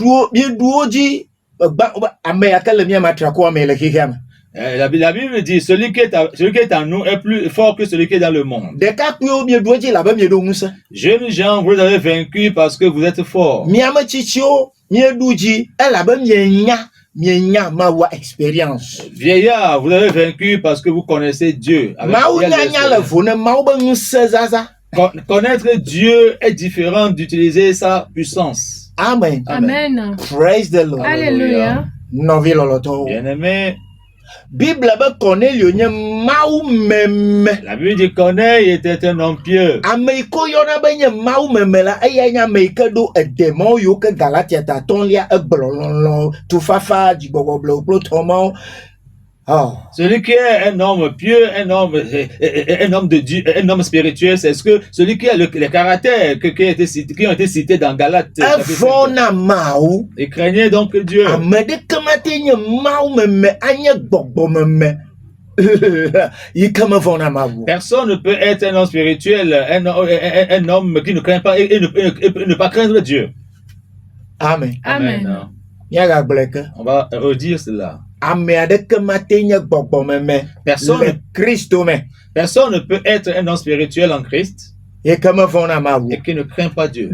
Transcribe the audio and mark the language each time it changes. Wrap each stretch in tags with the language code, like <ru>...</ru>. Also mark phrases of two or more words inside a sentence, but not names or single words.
<ee>mieɖuwo dzi ame yake le mia matrakoa me le xexea me.</ee> <fr>la Bible dit, celui qui est en nous est plus fort que celui qui est dans le monde.</fr> <ee>Ɖekakpuiwo mieɖuwo dzi labe mieɖo ŋusẽ.</ee> <fr>Jeunes gens, vous avez vaincu parce que vous êtes forts.</fr> <ee>Miame tsitsiwo mieɖu dzi elabe mienya Mawua expérience.</ee> <fr>Vieillards, vous avez vaincu parce que vous connaissez Dieu. Avec Mawu quelle</fr> <ee>nyanya le</ee> <fr>expérience.</fr> <ee>vo ne Mawu be ŋusẽ zaza.</ee> <fr>Connaître Dieu est différent d'utiliser sa puissance. Amen. Amen.</fr> <en>Praise the Lord.</en> <fr>Alléluia.</fr> <ee>Nɔvi lɔlɔtɔwo.</ee> <fr>Bien-aimés,</fr> <ee>Bible be Cornelio nye mau meme.</ee> <fr>La Bible dit Corneille était un homme pieux.</fr> <ee>Ameiko yona be nye mau meme la eya nya meike do edemo yo ke Galatia ta tonlia egblololo tu fafa jiboboblo plotomo.</ee> <fr>Oh. Celui qui est un homme pieux, un homme de Dieu, un homme spirituel, c'est ce que celui qui a les caractères qui ont été cités dans Galates.</fr> <ee>Evona mau.</ee> <fr>Il craignait donc Dieu.</fr> <ee>Amede kamate nye mau meme anye gbogbo meme.</ee> <fr>Personne ne peut être un homme spirituel, un homme qui ne craint pas et ne pas craindre Dieu. Amen. Amen. On va redire cela. Personne ne peut être un homme spirituel en Christ et qui ne craint pas Dieu.</fr>